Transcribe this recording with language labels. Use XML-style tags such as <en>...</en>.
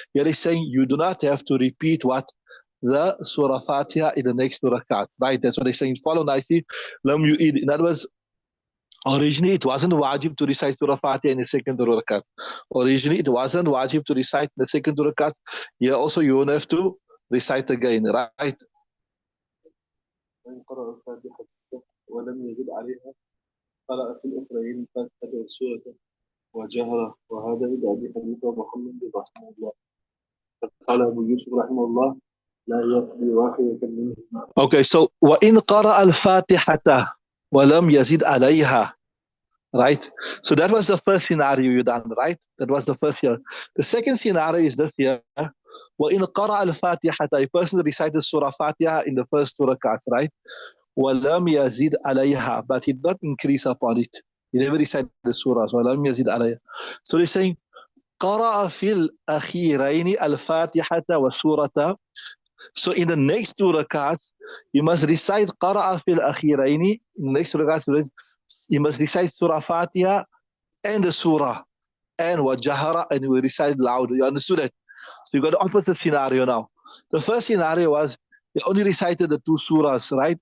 <en>Here is saying you do not have to repeat what? The Surah Fatiha in the next 2 rakats, right? That's what they're saying. Follow nicely. Lam yu'id. In other words, originally it wasn't wajib to recite Surah Fatiha in the second 2 rakat. Originally it wasn't wajib to recite in the second 2 rakats. Here also you won't have to recite again, right?</en> <ar>وإن قرأ الفاتحة ولم يزد عليها قرأ في الأخرين فاتحة والسورة وجهرة، وهذا عند أبي حنيفة ومحمد رحمه الله. قال أبو يوسف رحمه الله لا يقضي واحدة منهما.</ar> <en>Okay, so</en> <ar>وإن قرأ الفاتحة ولم يزد عليها.</ar> <en>Right? So that was the first scenario you done, right? That was the first year. The second scenario is this year.</en> <ar>وَإِنْ قَرَأَ الْفَاتِحَةَ,</ar> <en>a person recited Surah Fatiha in the first 2 rakats, right?</en> <ar>وَلَمْ يَزِدْ عَلَيْهَا,</ar> <en>but he did not increase upon it. He never recited the surahs.</en> <ar>وَلَمْ يَزِدْ عَلَيْهَا.</ar> <en>So they're saying,</en> <ar>قَرَأَ فِي الْأَخِيرَيْنِ الْفَاتِحَةَ وَسُورَةَ.</ar> <en>So in the next 2 rakats, you must recite</en> <ar>قَرَأَ فِي الْأَخِيرَيْنِ.</ar> <en>In the next 2 rakats, you must recite Surah Fatiha and the surah and wajahara, and you recite loud. You understood that? So you got the opposite scenario now. The first scenario was he only recited the 2 surahs, right?</en>